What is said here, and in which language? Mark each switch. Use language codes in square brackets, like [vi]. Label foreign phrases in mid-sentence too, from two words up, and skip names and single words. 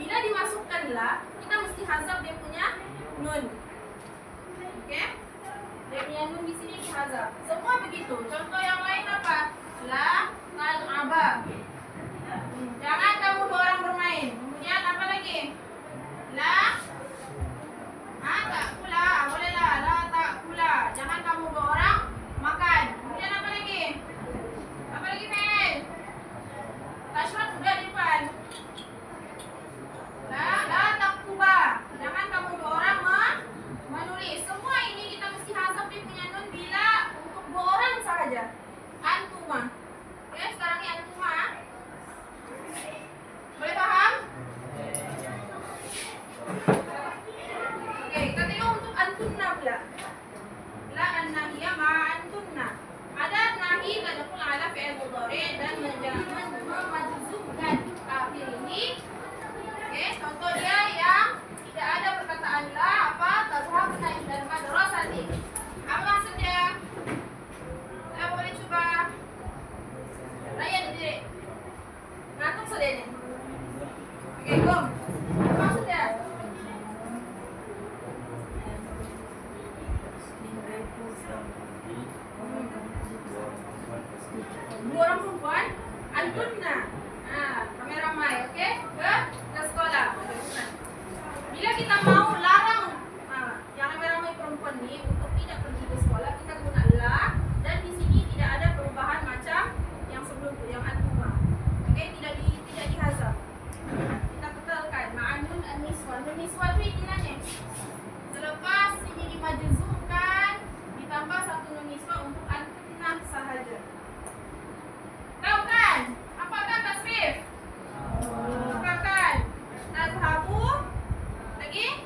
[ms] dimasukkan la, kita mesti hazaf dia punya nun. Oke? Dia punya nun di sini dihazaf. Semua begitu. Contoh yang lain apa? [ar] لا تلعبا. [ms] Jangan kamu dua orang bermain. Kemudian apa lagi? [ar] لا تأكلا. [ms] Boleh lah. [ar] لا تأكلا. [ms] Jangan kamu dua orang makan. Kemudian apa lagi? Apa lagi, Fel? Tashraf sudah di depan. [ar] لا تكتبا. [ms] Jangan kamu dua orang menulis. Semua ini kita mesti hazaf dia punya nun bila untuk dua orang saja. Antuma. Oke, sekarang ini antuma. Boleh paham? Oke, kita tengok untuk antunna pula. [ar] لا الناهية مع أنتن. [ms] Ada nahi [ar] تدخل على الفعل المضارع [ms] dan memajzumkan akhir ini. Oke, contoh dia yang tidak ada perkataan la apa [ar] تذهبن إلى المدرسة. [ms] Apa maksudnya? Boleh coba Raya diri. Ngantuk sudah ini. Oke, Gom. Apa maksudnya? Dua orang perempuan antunna. Nah, ramai-ramai, oke? Ke sekolah. Bila kita mau larang yang ramai-ramai perempuan ini untuk tidak pergi ke sekolah, kita guna la, dan di sini tidak ada perubahan macam yang sebelum itu, yang antuma. Oke, tidak dihazaf. Kita kekalkan [ar] معا نون النسوة. [ms] An-niswa itu intinya selepas ini dimajzumkan ditambah satu [ar] نون نسوة [ms] untuk antunna sahaja. Tahu kan? Apakah tasrif? Apakah tazhabu? Lagi?